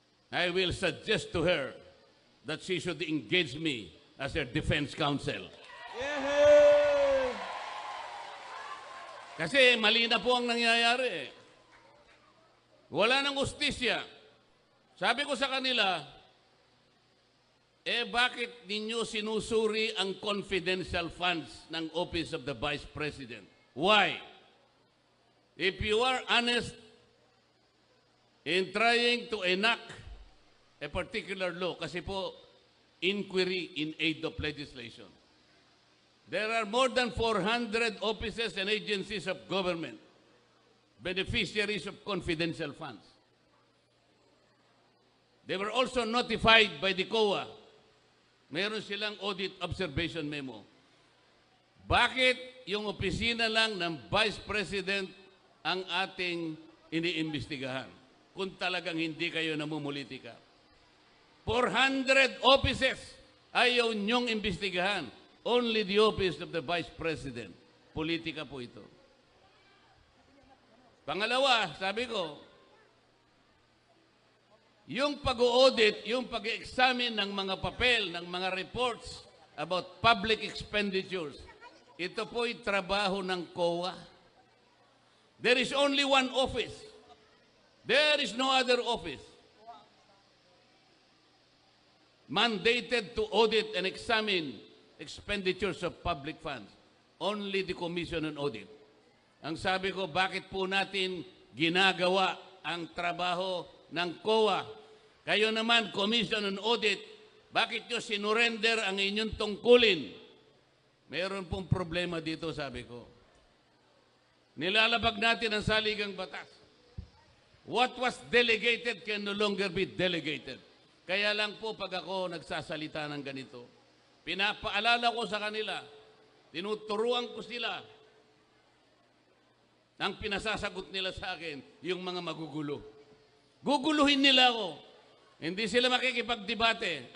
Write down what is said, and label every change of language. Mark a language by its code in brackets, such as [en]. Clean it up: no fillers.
[en] I will suggest to her that she should engage me as their defense counsel. Yehey! [tl] Kasi mali na po ang nangyayari. Wala nang hustisya. Sabi ko sa kanila, bakit ninyo sinusuri ang confidential funds ng Office of the Vice President? [en] Why? If you are honest in trying to enact a particular law, [tl] kasi po, [en] inquiry in aid of legislation. There are more than 400 offices and agencies of government, beneficiaries of confidential funds. They were also notified by the COA. [tl] Meron silang audit observation memo. Bakit yung opisina lang ng Vice President ang ating iniimbestigahan kung talagang hindi kayo namumulitika? 400 offices ayaw niyong imbestigahan. [en] Only the Office of the Vice President. [tl] Politika po ito. Pangalawa, sabi ko, yung pag-audit, yung pag-examine ng mga papel, ng mga reports [en] about public expenditures, [tl] ito po'y trabaho ng COA. [en] There is only one office. There is no other office mandated to audit and examine expenditures of public funds. Only the Commission on Audit. [tl] Ang sabi ko, bakit po natin ginagawa ang trabaho ng COA? Kayo naman, Commission on Audit, bakit nyo sinurrender ang inyong tungkulin? Mayroon pong problema dito, sabi ko. Nilalabag natin ang saligang batas. [en] What was delegated can no longer be delegated. [tl] Kaya lang po pag ako nagsasalita ng ganito, pinapaalala ko sa kanila, tinuturuan ko sila, ang pinasasagot nila sa akin, yung mga magugulo. Guguluhin nila ako. Hindi sila makikipagdebate.